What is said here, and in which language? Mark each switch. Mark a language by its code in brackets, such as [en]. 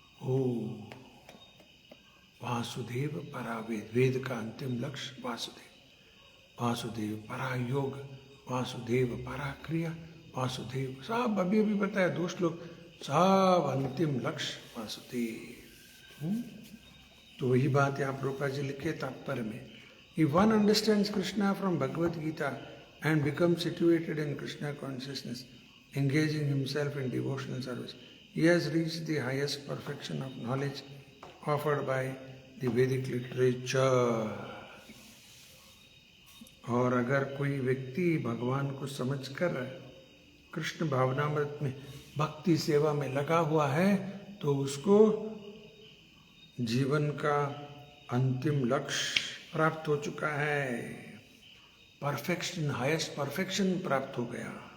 [hi] ओ वासुदेव परा वेद, वेद का अंतिम लक्ष्य वासुदेव। वासुदेव परा योग, वासुदेव परा क्रिया, वासुदेव सब अभी बताया दो श्लोक, सब अंतिम लक्ष्य वासुदेव। तो वही बात यहाँ प्रभुपाद जी लिखे तात्पर्य में। [en] If one understands Krishna from Bhagavad Gita and becomes situated in Krishna consciousness, engaging himself in devotional service, he has reached the highest perfection of knowledge offered by the Vedic literature. [hi] और अगर कोई व्यक्ति भगवान को समझकर कृष्ण भावनामृत में भक्ति सेवा में लगा हुआ है तो उसको जीवन का अंतिम लक्ष्य प्राप्त हो चुका है, परफेक्शन, हाईएस्ट परफेक्शन प्राप्त हो गया।